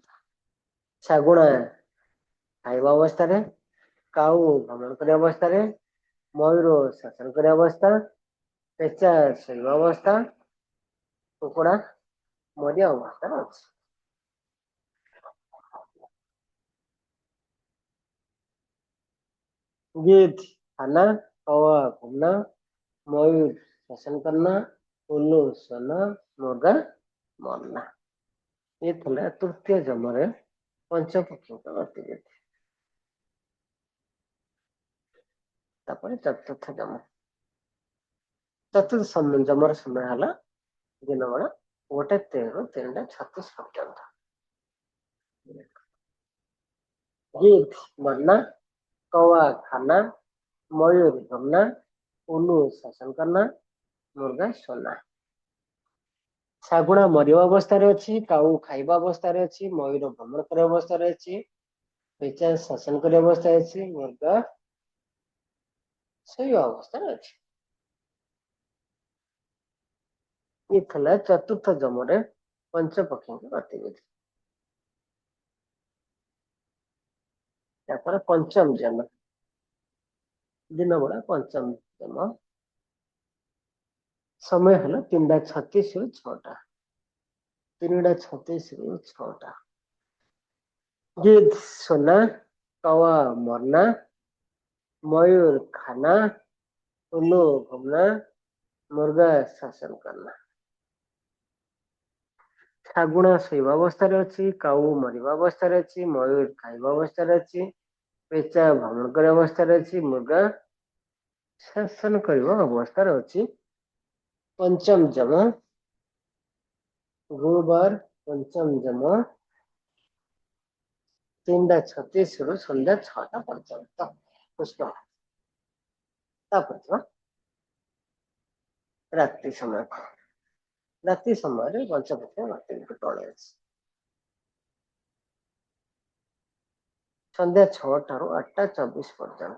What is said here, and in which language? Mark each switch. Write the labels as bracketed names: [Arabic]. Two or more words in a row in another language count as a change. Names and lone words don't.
[Odia] ଶାଗୁଣା ଖାଇବା ଅବସ୍ଥାରେ, କାଉ ଭ୍ରମଣ କରିବା ଅବସ୍ଥାରେ, ମୟୂର ଶାସନ କରିବା ଅବସ୍ଥା, ପେଚା ଶୋଇବା ଅବସ୍ଥା, କୁକୁଡ଼ା ମରିବା ଅବସ୍ଥାରେ ଅଛି। [Hindi] गिद्ध खाना, कौवा घूमना, मयूर शासन करना, उल्लू सोना, मुर्गा मरना। ये था तृतीय जमरे पंचपक्षी गतिविधि। चतुर्थ जम, चतुर्थ जमर समय है दिन बेला 1:13 [Odia] ରୁ [Hindi] 3:36 पर्यंत। गिद्ध मरना, कौवा खाना, मयूर घूमना, उल्लू शासन करना, मुर्गा सोना। [Odia] ଶାଗୁଣା ମରିବା ଅବସ୍ଥାରେ ଅଛି, କାଉ ଖାଇବା ଅବସ୍ଥାରେ ଅଛି, ମୟୂର ଭ୍ରମଣ କରିବା ଅବସ୍ଥାରେ ଅଛି, ପେଚା ଶାସନ କରିବା ଅବସ୍ଥାରେ ଅଛି, ମୁର୍ଗା ଶୋଇବା ଅବସ୍ଥାରେ ଅଛି। [Hindi] ये था चतुर्थ जमरे पंचपक्षी गतिविधि। पंचम जम, दिन बेला पंचम जम समय है 3:36 [Odia] ରୁ 6ଟା। 3:36 ରୁ 6ଟା। [Hindi] गिद्ध सोना, कौवा मरना, मयूर खाना, उल्लू घूमना, मुर्गा शासन करना। [Odia] ଶାଗୁଣା ଶୋଇବା ଅବସ୍ଥାରେ ଅଛି, କାଉ ମରିବା ଅବସ୍ଥାରେ ଅଛି, ମୟୂର ଖାଇବା ଅବସ୍ଥାରେ ଅଛି, ପେଚା ଭ୍ରମଣ କରିବା ଅବସ୍ଥାରେ ଅଛି, ମୁର୍ଗା ଶାସନ କରିବା ଅବସ୍ଥାରେ ଅଛି। [Hindi] पंचम जम गुरुवार, पंचम जम 3:36 [Odia] ରୁ ସନ୍ଧ୍ୟା 6ଟା ପର୍ଯ୍ୟନ୍ତ। କୃଷ୍ଣ ରାତ୍ରି ସମୟ, ରାତ୍ରି ସମୟରେ ପଞ୍ଚପକ୍ଷ ଗତିବିଧି ତଳେ ଅଛି। ସନ୍ଧ୍ୟା 6ଟାରୁ 8:24 पर्यंत।